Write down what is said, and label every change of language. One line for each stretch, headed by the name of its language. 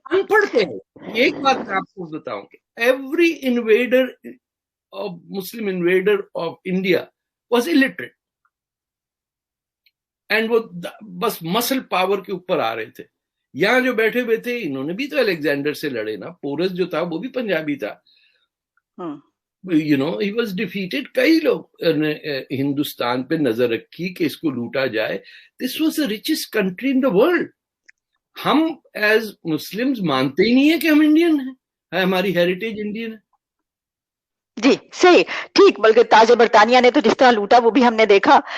Urdu: ان پڑھ کے ایک بات میں آپ کو بتاؤں کہ
English: every invader Muslim invader of India was illiterate,
Urdu: and وہ بس مسل پاور کے اوپر آ رہے تھے. یہاں جو بیٹھے ہوئے تھے انہوں نے بھی تو الیگزینڈر سے لڑے نا, پورس جو تھا وہ بھی پنجابی تھا.
English: he was defeated.
Urdu: کئی لوگ نے ہندوستان پہ نظر رکھی کہ اس کو لوٹا جائے.
English: This was the richest country in the world.
Urdu: ہم ایز مسلمز مانتے ہی نہیں ہیں کہ ہم انڈین ہیں, ہماری ہیریٹیج انڈین ہے. جی صحیح, ٹھیک. بلکہ تاج برطانیہ نے تو جس طرح لوٹا وہ بھی ہم نے دیکھا.